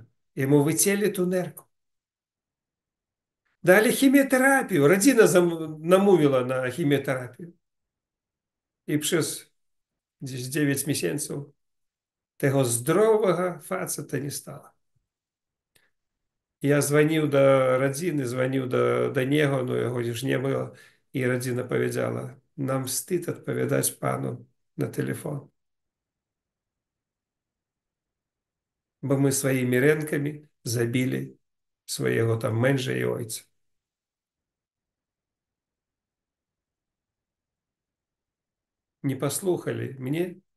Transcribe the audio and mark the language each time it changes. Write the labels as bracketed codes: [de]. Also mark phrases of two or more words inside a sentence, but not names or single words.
[pl] Jemu wycięli tu nerkę. Dali chemioterapię. Rodzina namówiła na chemioterapię. I przez gdzieś 9 miesięcy tego zdrowego faceta nie stało. [uk] Я дзвонив до родини, дзвонив до нього, але його ж не було. [pl] І родина powiedziała, нам wstyd odpowiadać panu na telefon. Bo my swoimi rękami zabili swojego tam męża i ojca. Nie posłuchali mnie.